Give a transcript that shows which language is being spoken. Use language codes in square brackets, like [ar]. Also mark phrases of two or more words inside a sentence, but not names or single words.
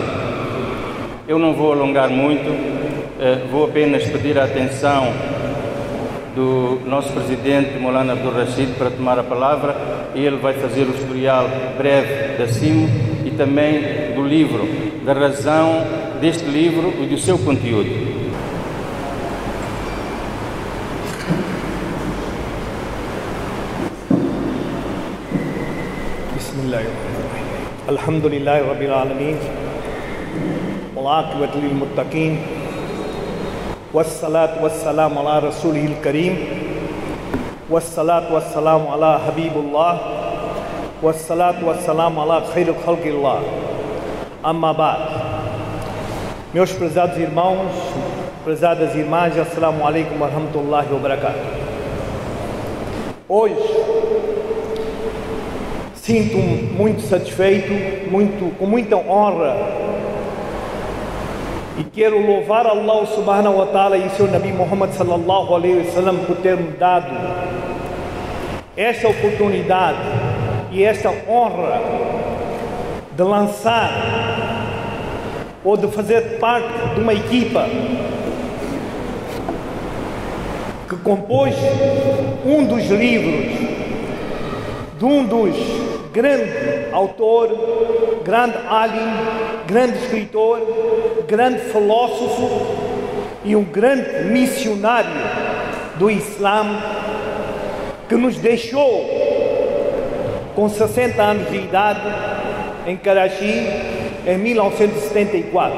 [pt] Eu não vou alongar muito, vou apenas pedir a atenção do nosso presidente, Maulana Abdul Rashid, para tomar a palavra, e ele vai fazer o historial breve da CIMO e também do livro, da razão deste livro e do seu conteúdo. [ar] الحمد لله رب العالمين والعاقبة للمتقين, والصلاة والسلام على رسوله الكريم, والصلاة والسلام على حبيب الله والصلاة والسلام على خير خلق الله. أما بعد. [pt] Meus prezados irmãos, prezadas irmãs, [ar] السلام عليكم ورحمة الله وبركاته. [pt] Hoje sinto-me muito satisfeito, com muita honra, e quero louvar Allah [ar] سبحانه وتعالى [pt] e seu Nabi Muhammad [ar] صلى الله عليه وسلم [pt] por ter-me dado esta oportunidade e esta honra de lançar ou de fazer parte de uma equipa que compôs um dos livros de um dos grande autor, grande alim, grande escritor, grande filósofo e um grande missionário do Islã, que nos deixou com 60 anos de idade, em Karachi, em 1974.